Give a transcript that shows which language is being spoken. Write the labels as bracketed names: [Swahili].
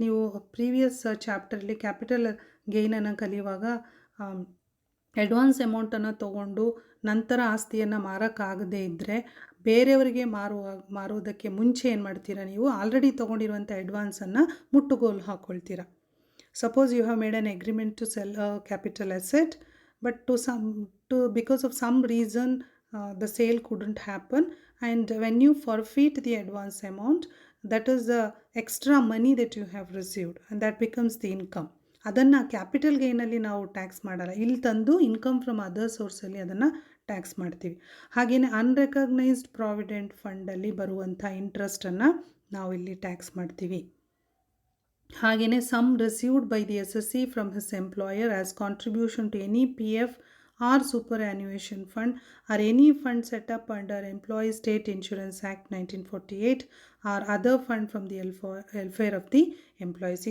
[Kannada] ನೀವು previous ಚಾಪ್ಟರ್ಲಿ capital ಗೇನನ್ನು ಕಲಿಯುವಾಗ advance ಅಮೌಂಟನ್ನು ತೊಗೊಂಡು ನಂತರ ಆಸ್ತಿಯನ್ನು ಮಾರೋಕ್ಕಾಗದೇ ಇದ್ದರೆ ಬೇರೆಯವರಿಗೆ ಮಾರುವುದಕ್ಕೆ ಮುಂಚೆ ಏನು ಮಾಡ್ತೀರಾ, ನೀವು ಆಲ್ರೆಡಿ ತೊಗೊಂಡಿರುವಂಥ ಅಡ್ವಾನ್ಸನ್ನು ಮುಟ್ಟುಗೋಲು ಹಾಕ್ಕೊಳ್ತೀರಾ. [English] Suppose you have made an agreement to sell a capital asset, but because of some reason the sale couldn't happen, and when you forfeit the advance amount, that is the extra money that you have received and that becomes the income. [Kannada] ಅದನ್ನು capital ಗೇನಲ್ಲಿ ನಾವು tax ಮಾಡಲ್ಲ, ಇಲ್ಲಿ ತಂದು income from other ಸೋರ್ಸಲ್ಲಿ ಅದನ್ನು tax ಮಾಡ್ತೀವಿ. ಹಾಗೆಯೇ unrecognised provident ಫಂಡಲ್ಲಿ ಬರುವಂಥ ಇಂಟ್ರೆಸ್ಟನ್ನು ನಾವು ಇಲ್ಲಿ ಟ್ಯಾಕ್ಸ್ ಮಾಡ್ತೀವಿ. [English] ಹಾಗೆಯೇ sum received by the SSC from his employer as contribution to any PF or superannuation fund or any fund set up under employee state insurance act 1948 or other fund from the welfare of the employees.